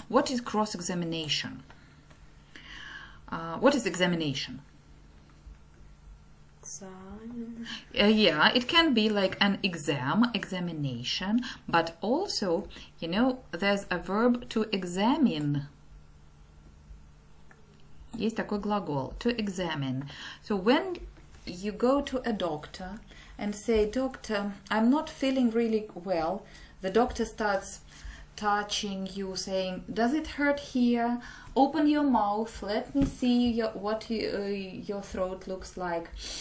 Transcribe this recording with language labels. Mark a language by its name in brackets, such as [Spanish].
[English] What is cross-examination? What is examination? Examine. Yeah, it can be like an examination, but also, there's a verb to examine. [Russian] Есть такой глагол, [English] to examine. So when you go to a doctor and say, "Doctor, I'm not feeling really well," the doctor starts touching you, saying, "Does it hurt here? Open your mouth. Let me see what your throat looks like.